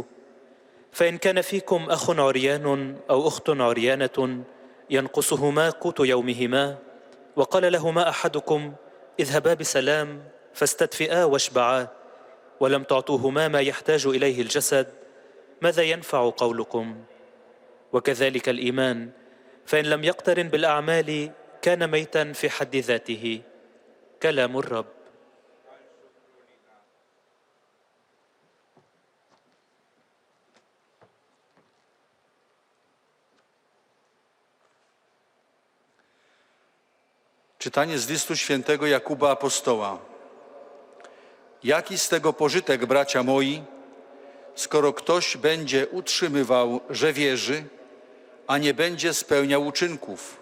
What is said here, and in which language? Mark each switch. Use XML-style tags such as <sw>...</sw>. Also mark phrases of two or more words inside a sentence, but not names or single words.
<ar>فإن كان فيكم أخ عريان أو أخت عريانة ينقصهما قوت يومهما، وقال لهما أحدكم اذهبا بسلام فاستدفئا واشبعا، ولم تعطوهما ما يحتاج إليه الجسد، ماذا ينفع قولكم؟ وكذلك الإيمان، فإن لم يقترن بالأعمال كان ميتا في حد ذاته. كلام الرب.</ar> <pl>Czytanie z listu świętego Jakuba Apostoła. Jaki z tego pożytek, bracia moi, skoro ktoś będzie utrzymywał, że wierzy, a nie będzie spełniał uczynków?</pl>